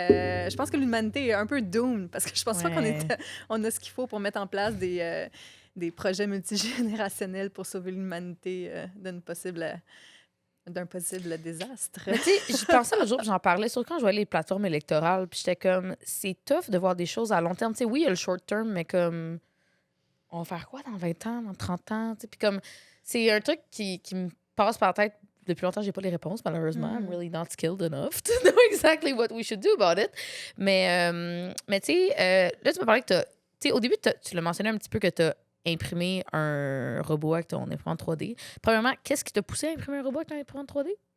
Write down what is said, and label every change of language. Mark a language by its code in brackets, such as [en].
[fr] je pense que l'humanité est un peu doomed parce que je pense pas qu'on a ce qu'il faut pour mettre en place des projets multigénérationnels pour sauver l'humanité d'un possible désastre. Mais tu sais, je pensais l'autre jour, puis j'en parlais, surtout quand je voyais les plateformes électorales, puis j'étais comme, c'est tough de voir des choses à long terme. Tu sais, oui, il y a le short term, mais comme, on va faire quoi dans 20 ans, dans 30 ans? Tu sais, puis comme, c'est un truc qui me passe par la tête depuis longtemps, j'ai pas les réponses, malheureusement. [en] I'm really not skilled enough to know exactly what we should do about it. [fr] Mais tu sais, là, tu m'as parlé que tu sais, au début, tu l'as mentionné un petit peu que tu as imprimer un robot avec ton imprimante 3D. Premièrement, qu'est-ce qui t'a poussé à imprimer un robot avec ton imprimante 3D?